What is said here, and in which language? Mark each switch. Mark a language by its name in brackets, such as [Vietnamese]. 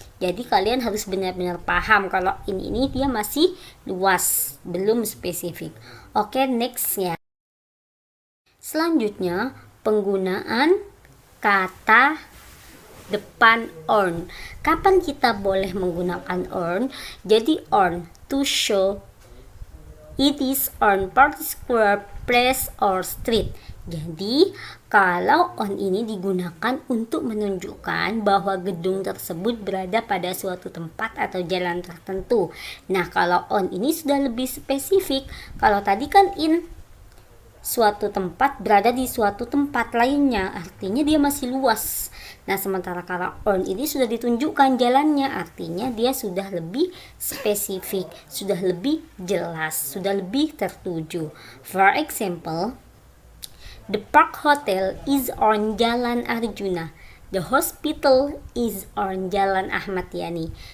[Indonesian] Jadi kalian harus benar-benar paham kalau ini dia masih luas, belum spesifik. Oke, next ya. Selanjutnya, penggunaan kata depan on. Kapan kita boleh menggunakan on? Jadi [English] on to show it is on particular place or street. [Indonesian] Jadi, kalau on ini digunakan untuk menunjukkan bahwa gedung tersebut berada pada suatu tempat atau jalan tertentu. Nah, kalau on ini sudah lebih spesifik. Kalau tadi kan in, suatu tempat berada di suatu tempat lainnya, artinya dia masih luas. Nah, sementara kalau on ini sudah ditunjukkan jalannya, artinya dia sudah lebih spesifik, sudah lebih jelas, sudah lebih tertuju. [English] For example, the Park Hotel is on Jalan Arjuna. The hospital is on Jalan Ahmad Yani.